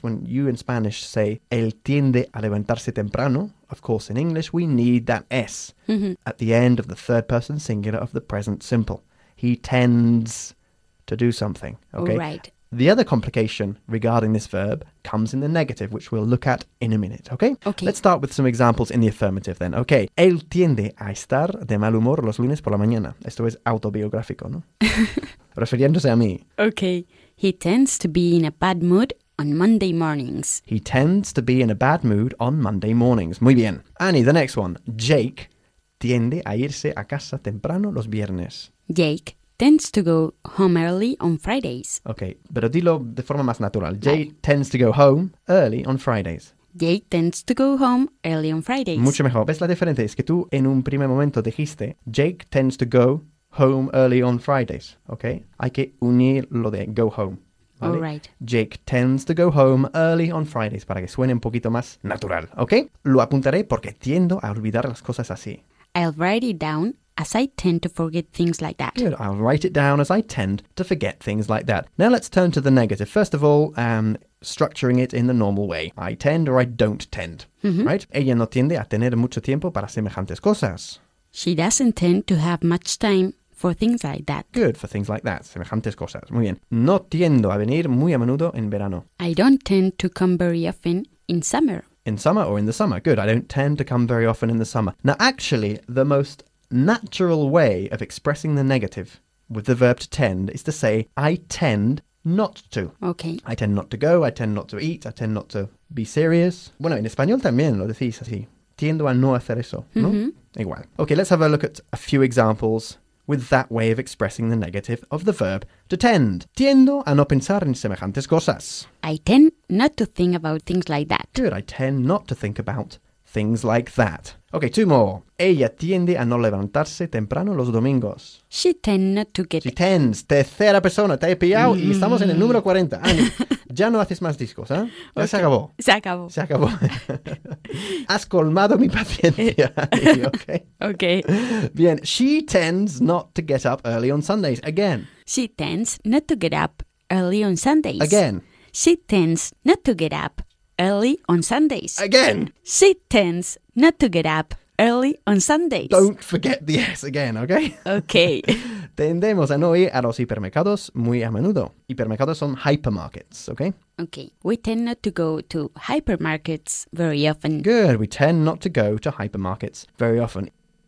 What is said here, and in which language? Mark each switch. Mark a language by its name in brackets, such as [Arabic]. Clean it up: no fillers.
[English] When you in Spanish say, [Spanish] él tiende a levantarse temprano, [English] of course, in English, we need that S at the end of the third person singular of the present simple. He tends to do something. Okay. All right. The other complication regarding this verb comes in the negative, which we'll look at in a minute, okay? Okay. Let's start with some examples in the affirmative then, okay? [Spanish] Él tiende a estar de mal humor los lunes por la mañana. Esto es autobiográfico, ¿no? Refiriéndose a mí. [English] Okay. He tends to be in a bad mood on Monday mornings. He tends to be in a bad mood on Monday mornings. [Spanish] Muy bien. [English] Annie, the next one. [Spanish] Jake tiende a irse a casa temprano los viernes. [English] Jake tends to go home early on Fridays. Okay, [Spanish] pero dilo de forma más natural. [English] Jay tends to go home early on Fridays. Jay tends to go home early on Fridays. [Spanish] Mucho mejor. ¿Ves la diferencia? Es que tú en un primer momento dijiste, [English] Jake tends to go home early on Fridays. [Spanish] Okay, hay que unir lo de go home. ¿Vale? [English] All right. Jake tends to go home early on Fridays, [Spanish] para que suene un poquito más natural. Okay, lo apuntaré porque tiendo a olvidar las cosas así. [English] I'll write it down. As I tend to forget things like that. Good, I'll write it down as I tend to forget things like that. Now let's turn to the negative. First of all, structuring it in the normal way. I tend or I don't tend, right? [Spanish] Ella no tiende a tener mucho tiempo para semejantes cosas. [English] She doesn't tend to have much time for things like that. Good, for things like that, [Spanish] semejantes cosas. Muy bien. No tiendo a venir muy a menudo en verano. [English] I don't tend to come very often in summer. In summer or in the summer. Good, I don't tend to come very often in the summer. Now actually, the most natural way of expressing the negative with the verb to tend is to say, I tend not to. Okay. I tend not to go, I tend not to eat, I tend not to be serious. [Spanish] Bueno, en español también lo decís así. Tiendo a no hacer eso, ¿no? Igual. [English] Okay, let's have a look at a few examples with that way of expressing the negative of the verb to tend. [Spanish] Tiendo a no pensar en semejantes cosas. [English] I tend not to think about things like that. Good, I tend not to think about things like that. Okay, two more. [Spanish] Ella tiende a no levantarse temprano los domingos. [English] She tends not to get... She tends. [Spanish] Tercera persona. Te he pillado y estamos en el número 40. Annie, ya no haces más discos, ¿eh? Ya se acabó. Se acabó. Se acabó. Has colmado mi paciencia, Annie, ¿okay? [English] Okay. [Spanish] Bien. [English] She tends not to get up early on Sundays. Again. She tends not to get up early on Sundays. Again. She tends not to get up early on Sundays. Again. She tends not to get up early on Sundays. Don't forget the S again, okay? Okay. [Spanish] Tendemos a no ir a los hipermercados muy a menudo. Hipermercados son hypermarkets, okay? [English] Okay. We tend not to go to hypermarkets very often. Good. We tend not to go to hypermarkets very often.